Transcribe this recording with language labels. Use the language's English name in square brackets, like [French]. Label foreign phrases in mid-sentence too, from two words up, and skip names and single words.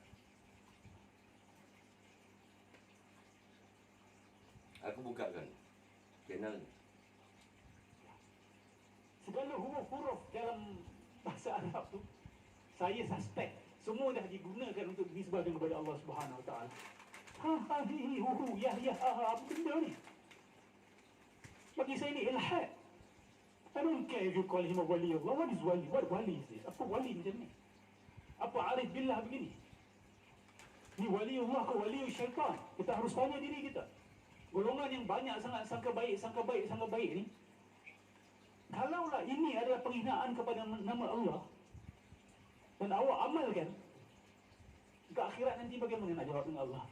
[Malay] Aku bukakan channel ni. Segala huruf-huruf dalam bahasa Arab tu, saya suspek semua dah digunakan untuk dinisbahkan kepada Allah [Arabic] سبحانه وتعالى. [Malay] Ha hi hu ya apa benda ni? Bagi saya ni ilhad. [English] I don't care if you call him a [Malay] wali Allah. [English] What is wali? What wali is this? [Malay] Apa wali macam ni? Apa [Arabic] عارف بالله [Malay] begini? Ni wali Allah ke wali syaitan? Kita harus tanya diri kita. Golongan yang banyak sangat sangka baik ni, kalaulah ini adalah penghinaan kepada nama Allah dan awak amalkan, ke akhirat nanti bagaimana nak jawab dengan Allah?